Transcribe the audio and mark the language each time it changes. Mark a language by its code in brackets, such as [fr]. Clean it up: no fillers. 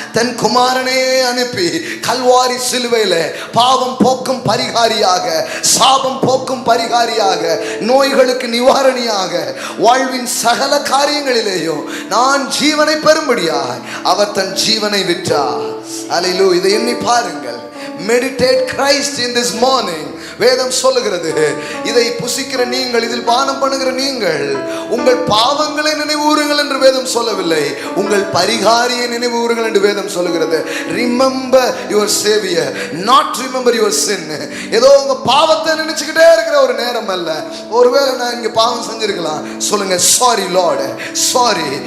[ta] தன் குமாரனே அனுப்பி கல்வாரி சிலுவையில பாவம் போக்கும் பரிகாரியாக, சாபம் போக்கும் பரிகாரியாக, நோய்களுக்கு நிவாரணியாக, வாழ்வின் சகல காரியங்களிலேயும் நான் ஜீவனை பெறும்படியாக அவர் தன் ஜீவனை விட்டார். ஹalleluya. இதை எண்ணி பாருங்கள். [en] Meditate Christ in this morning. [ta] வேதம் சொல்லுகிறது, இதை புசிக்கிற நீங்கள், இதில் பானம் பண்ணுகிற நீங்கள் உங்கள் பாவங்களை நினைவுறுங்கள் என்று வேதம் சொல்லவில்லை, உங்கள் பரிகாரியை நினைவுறுங்கள் என்று வேதம் சொல்லுகிறது. [en] Remember your Savior, not remember your sin. [ta] ஏதோ உங்க பாவத்தை நினைச்சுக்கிட்டே இருக்கிற ஒரு நேரம் அல்ல. ஒருவேளை நான் இங்க பாவம் செஞ்சிருக்கலாம், சொல்லுங்க [en] Sorry lord, sorry.